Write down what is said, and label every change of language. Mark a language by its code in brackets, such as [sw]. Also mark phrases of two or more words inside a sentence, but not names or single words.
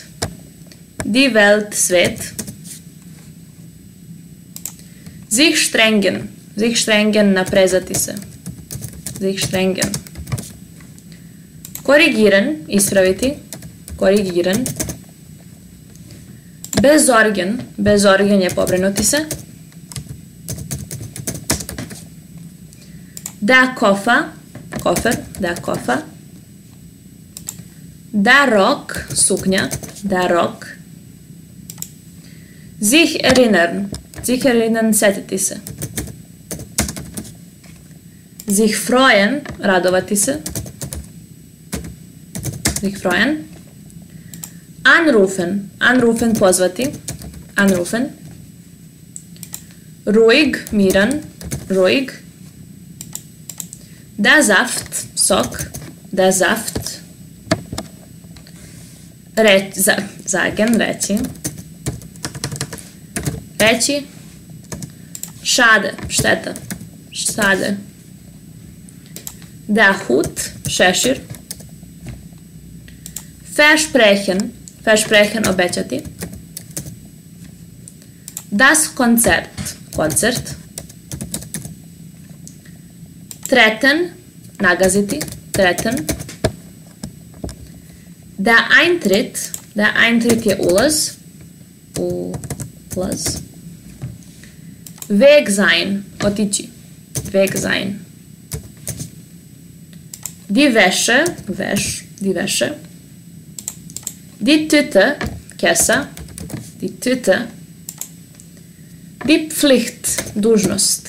[de] Die Welt, svet. Sich strengen. Sich strengen, [sr] naprezati se. [de] Sich strengen. Korrigieren, ispraviti. Korrigieren. Besorgen. [sr] Besorgen je pobrinuti se. [de] Der Koffer. Koffer. Der Koffer. Der Rock. Suknja. Der Rock. Sich erinnern. Sich erinnern, [sr] setiti se. [de] Sich freuen, [sr] radovati se. [de] Sich freuen. Anrufen. Anrufen, pozvati. Anrufen. Ruhig, miran. Ruhig. Der Saft, sok. Der Saft. sagen, [sr] reći. Reći. Schade, šteta. [de] Schade. Der Hut, šešir. Versprechen, versprechen, obećati. Das Konzert, koncert. Treten, nagaziti, treten. Der Eintritt [sr] je ulaz. Ulaz. [de] Weg sein, otići. Weg sein. Die Wäsche, die Wäsche. Die Tüte, kesa. Die Tüte. Die Pflicht, dužnost.